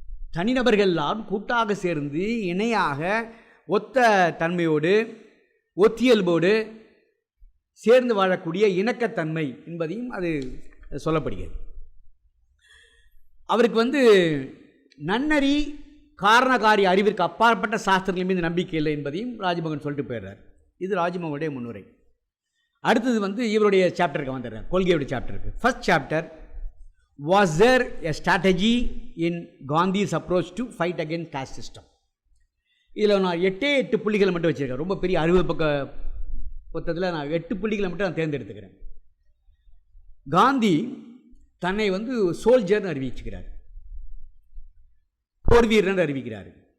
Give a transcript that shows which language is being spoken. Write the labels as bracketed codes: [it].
[ta] தனிநபர்கள் எல்லாம் கூட்டாக சேர்ந்து இணையாக ஒத்த தன்மையோடு ஒத்தியல்போடு சேர்ந்து வாழக்கூடிய இணக்கத்தன்மை என்பதையும் அது சொல்லப்படுகிறது. அவருக்கு நன்னறி காரணகாரி அறிவிற்கு அப்பாற்பட்ட சாஸ்திரங்கள் மீது நம்பிக்கை இல்லை என்பதையும் ராஜ்மோகன் சொல்லிட்டு போயிடுறார். இது ராஜ்மோகனுடைய முன்னுரை. அடுத்தது இவருடைய சாப்டருக்கு வந்துடுறேன், கொள்கையுடைய சாப்டருக்கு. [en] First chapter, was there a strategy in Gandhi's approach to fight against caste system? [ta] இதில் நான் 8 புள்ளிகளை மட்டும் வச்சுருக்கேன். ரொம்ப பெரிய 60 பக்க புத்தகத்தில் நான் 8 புள்ளிகளை மட்டும் நான் தேர்ந்தெடுத்துக்கிறேன். காந்தி தன்னை சோல்ஜர்னு அறிவிச்சுக்கிறார், போர் வீரன் அறிவிக்கிறார்.